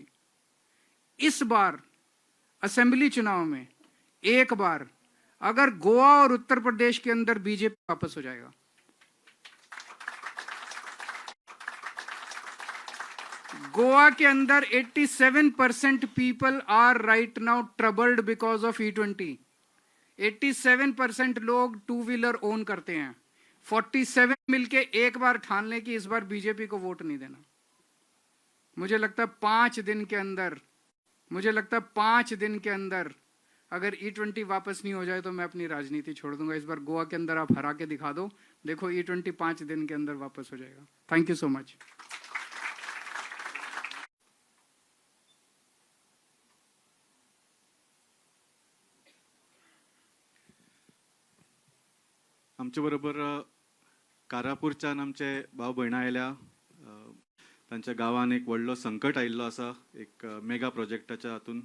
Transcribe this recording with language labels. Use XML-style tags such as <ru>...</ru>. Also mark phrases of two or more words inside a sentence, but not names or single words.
<hi>इस बार असेंबली चुनाव में एक बार अगर गोवा और उत्तर प्रदेश के अंदर बीजेपी वापस हो जाएगा, गोवा के अंदर 87%</hi> <en>people are right now troubled because of E20.</en> <hi>87% लोग</hi> <en>two wheeler own</en> <hi>करते हैं। 47 मिलके एक बार ठान लें कि इस बार बीजेपी को वोट नहीं देना। मुझे लगता है 5 दिन के अंदर अगर E20 वापस नहीं हो जाए तो मैं अपनी राजनीति छोड़ दूंगा। इस बार गोवा के अंदर आप हरा के दिखा दो, देखो E20 5 दिन के अंदर वापस हो जाएगा।</hi> <en>Thank you so much.</en> <kok>आमचे बरोबर कारापूरच्यान आमचे भाव भयणां आयल्या। तांच्या गांवान एक व्हडलो संकट आयिल्लो आसा एक</kok> <en>mega projectachya</en> <kok>हातून।</kok>